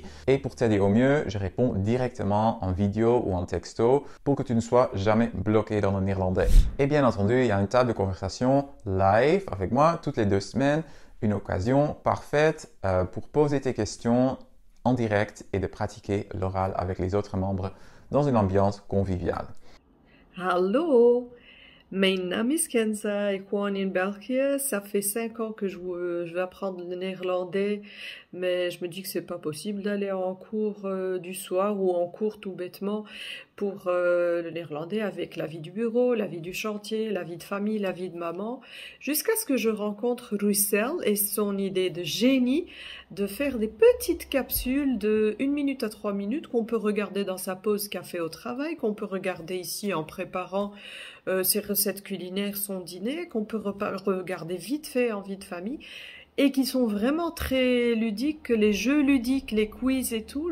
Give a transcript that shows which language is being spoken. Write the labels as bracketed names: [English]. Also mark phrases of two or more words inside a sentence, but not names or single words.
[French] Et pour t'aider au mieux, je réponds directement en vidéo ou en texto pour que tu ne sois jamais bloqué dans le néerlandais. Et bien entendu, il y a une table de conversation live avec moi toutes les 2 semaines. Une occasion parfaite pour poser tes questions en direct et de pratiquer l'oral avec les autres membres dans une ambiance conviviale. [Dutch] Hallo, mijn naam is Kenza, ik woon in België. [French] Ça fait 5 ans que je veux apprendre le néerlandais, mais je me dis que c'est pas possible d'aller en cours du soir ou en cours tout bêtement pour le néerlandais avec la vie du bureau, la vie du chantier, la vie de famille, la vie de maman, jusqu'à ce que je rencontre Russell et son idée de génie de faire des petites capsules de 1 minute à 3 minutes qu'on peut regarder dans sa pause café au travail, qu'on peut regarder ici en préparant ses recettes culinaires, son dîner, qu'on peut regarder vite fait en vie de famille et qui sont vraiment très ludiques, les jeux ludiques, les quiz et tout.